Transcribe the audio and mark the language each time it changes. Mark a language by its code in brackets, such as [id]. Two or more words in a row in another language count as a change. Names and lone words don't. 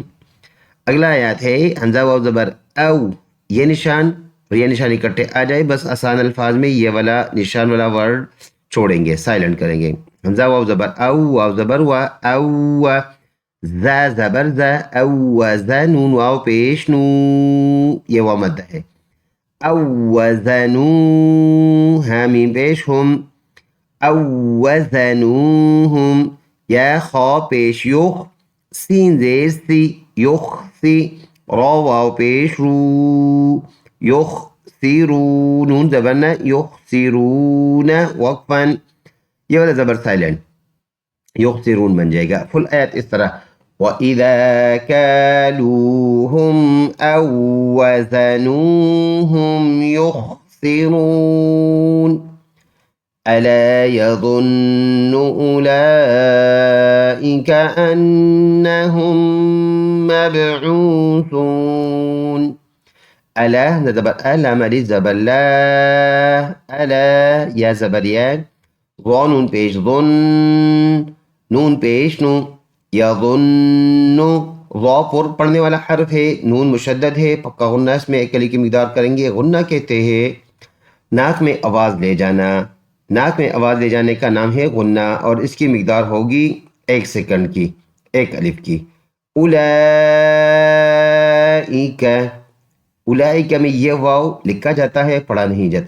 [ur] اگلا آیات ہے حمزہ واو زبر او، یہ نشان اور یہ نشان اکٹھے آ جائے، بس آسان الفاظ میں یہ والا نشان والا ورڈ چھوڑیں گے، سائلنٹ کریں گے. حمزہ واو زبر او، واو زبر وا، او، زا زبر زا، او زا، نون واو پیش نو، یہ واو مد ہے. او وزنو، حامیم پیش ہم، او وزنوہم، یا خا پیش یخ، سین زیر سی، یخ سی، را واو پیش رو، یخ سیرو، نون زبرنا، یخ سیرون، وقفا، یہ والا زبر سائلنٹ، یخ سیرون بن جائے گا. فل آیت اس طرح [ar] وَإِذَا كَالُوهُمْ أَوْ وَزَنُوهُمْ يُخْسِرُونَ. أَلَا يَظُنُّ أُولَئِكَ أَنَّهُمْ مَبْعُوثُونَ. [ur] ألا زبر ألا مالي زبر لا، ألا يا زبر يا، ظن پیش ظن، نون پیش نو، یظن، ظا پر پڑھنے والا حرف ہے، نون مشدد ہے، پکا غنہ اس میں ایک کلی کی مقدار کریں گے. غنہ کہتے ہیں ناک میں آواز لے جانا، ناک میں آواز لے جانے کا نام ہے غنہ، اور اس کی مقدار ہوگی 1 سیکنڈ کی، 1 الف کی. اولئک، اولئک میں یہ واو لکھا جاتا ہے، پڑھا نہیں جاتا.